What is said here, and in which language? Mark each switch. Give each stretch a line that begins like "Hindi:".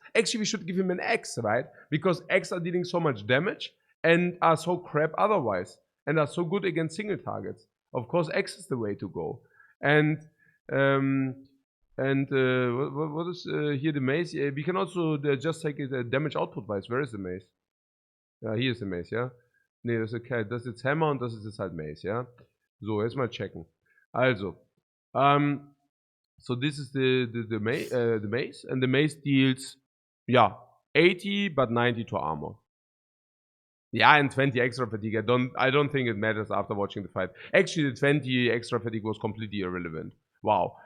English: Actually, we should give him an X, right? Because X are dealing so much damage and are so crap otherwise, and are so good against single targets. Of course, X is the way to go. And what is here the mace? We can also just take it damage output wise. Where is the mace?
German: Hier ist der Mace, ja? Ne, das ist okay. Das ist jetzt Hammer und das ist jetzt halt Mace, ja? So, jetzt mal checken.
English: Also, so this is the mace, and the mace deals, yeah, 80 but 90 to armor. Yeah, and 20 extra fatigue. I don't think it matters after watching the fight. Actually, the 20 extra fatigue was completely irrelevant. Wow.